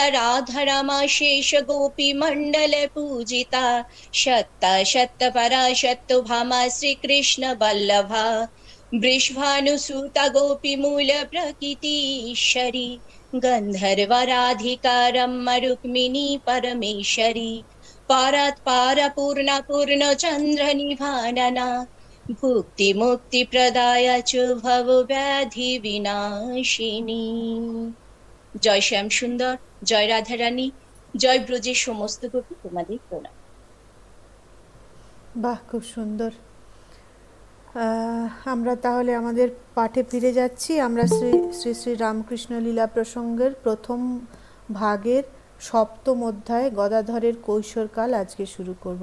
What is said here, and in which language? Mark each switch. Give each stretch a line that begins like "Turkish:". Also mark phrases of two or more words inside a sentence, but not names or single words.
Sanskrit: राधा रमा शेष गोपी मंडल पूजिता शत शत पराशत भामा श्री कृष्ण वल्लभा वृषभानुसुता गोपी मूल प्रकृतीश्वरी गंधर्वराधिका रम्मा रुक्मिणी परमेश्वरी पारात् पार पूर्ण पूर्ण चंद्र निभानना भुक्ति मुक्ति प्रदाय च भव व्याधि विनाशिनी।
Bangla: জয় শ্যাম সুন্দর, জয় রাধারানী, জয় ব্রজের সমস্ত গোপী, তোমাদের প্রণাম। বাহ, খুব সুন্দর। আমরা তাহলে আমাদের পাঠে ফিরে যাচ্ছি। আমরা শ্রী শ্রী শ্রী রামকৃষ্ণ লীলা প্রসঙ্গের প্রথম ভাগের সপ্তম অধ্যায় গদাধরের কৈশোরকাল আজকে শুরু করব।